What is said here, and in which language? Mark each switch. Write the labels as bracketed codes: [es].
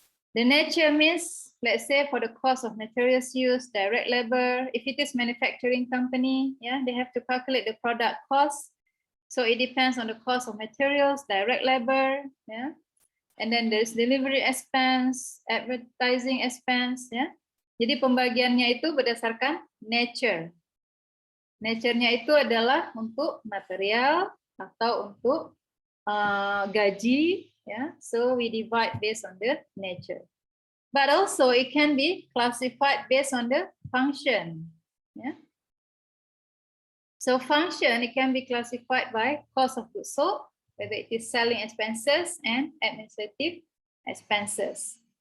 [en] The nature means, let's say, for the cost of materials used, direct labor. If it is manufacturing company, yeah, they have to calculate the product cost. So it depends on the cost of materials, direct labor, yeah. And then there's delivery expense, advertising expense, ya. [id] Jadi pembagiannya itu berdasarkan nature. Nature-nya itu adalah untuk material atau untuk gaji, ya. [en] So we divide based on the nature. But also it can be classified based on the function, ya. So function, it can be classified by cost of goods sold, whether it is selling expenses and administrative expenses.